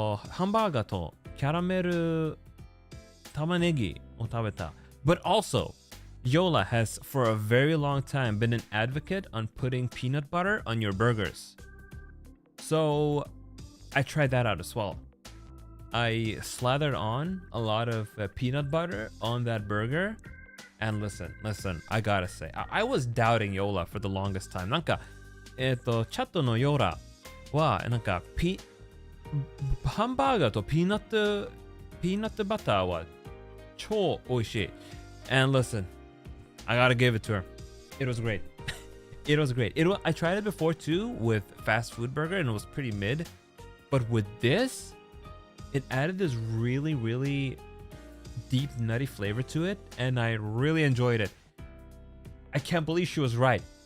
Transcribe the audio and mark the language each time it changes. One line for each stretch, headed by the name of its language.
Japanese: ハンバーガーとキャラメル玉ねぎを食べた。
English: But also, Yola has for a very long time been an advocate on putting peanut butter on your burgers. So I tried that out as well. I slathered on a lot of peanut butter on that burger. And listen, I gotta say, I was doubting Yola for the longest time.
Japanese: なんか、チャットのYolaは、なんか、ハンバーガーとピーナッツバターは超美味しい。
English: And listen, I gotta give it to her. It was great. It was great. I tried it before too with fast food burger and it was pretty mid. But with this, it added this really, really deep nutty flavor to it, and I really enjoyed it. I can't believe she was right.